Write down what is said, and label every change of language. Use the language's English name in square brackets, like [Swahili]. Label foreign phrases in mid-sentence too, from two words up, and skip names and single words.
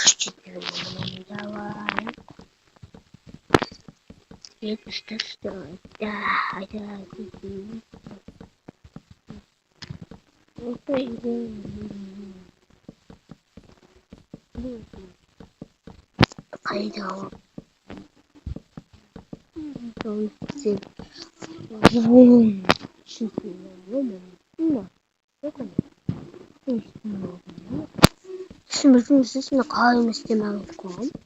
[Russian] давай это что да пойдем [Turkish] Şimdi kahve istemem kom.